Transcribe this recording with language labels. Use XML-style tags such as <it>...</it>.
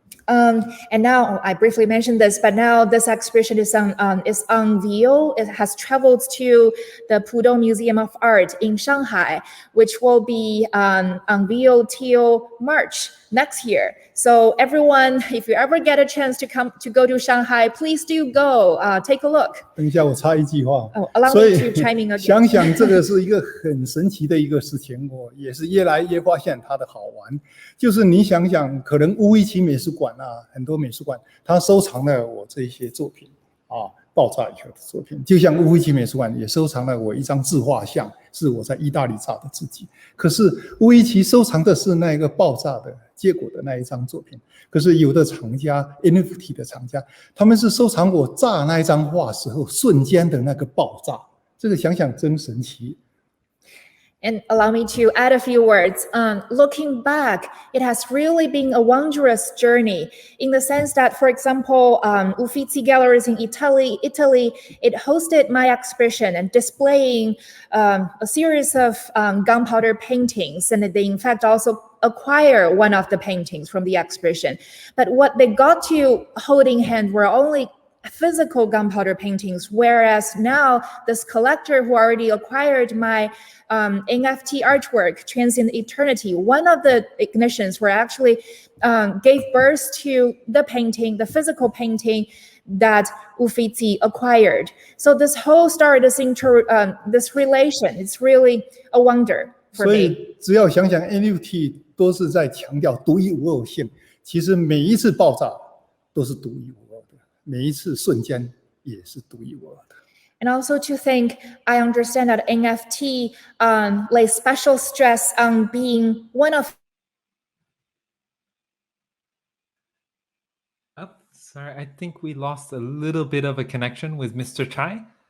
<en>And now I briefly mentioned this, but now this exhibition is unveiled. It has traveled to the Pudong Museum of Art in Shanghai, which will be unveiled till March next year. So everyone, if you ever get a chance to go to Shanghai, please do go take a look.</en> <zh>等一下，我插一句话。</zh> <en>Allow me to chime in again.</en> <zh>想想这个是一个很神奇的一个事情，我也是越来越发现它的好玩。就是你想想，可能乌伊奇美术馆啊，很多美术馆它收藏了我这些作品啊，爆炸以后的作品，就像乌伊奇美术馆也收藏了我一张自画像，是我在意大利照的自己。可是乌伊奇收藏的是那个爆炸的结果的那一张作品。可是有的厂家 NFT 的厂家，他们是收藏我炸那一张画时候瞬间的那个爆炸，这个想想真神奇。</zh> <en>And allow me to add a few words. Looking back, it has really been a wondrous journey in the sense that, for example, Uffizi Galleries in Italy, it hosted my exhibition and displaying a series of gunpowder paintings, and they in fact also acquire one of the paintings from the exhibition. But what they got to hold in hand were only physical gunpowder paintings, whereas now this collector who already acquired my NFT artwork, Transient Eternity, one of the ignitions were actually gave birth to the painting, the physical painting that Uffizi acquired. So this whole story, this relation, it's really a wonder for me.</en> <zh>所以只要想想 NFT 都是在强调独一无二性，其实每一次爆炸都是独一无二的，每一次瞬间也是独一无二的。</zh> <en>And also to think, I understand that NFT lays special stress on being one of. Oh, sorry, I think we lost a little bit of a connection with Mr. Cai.</en>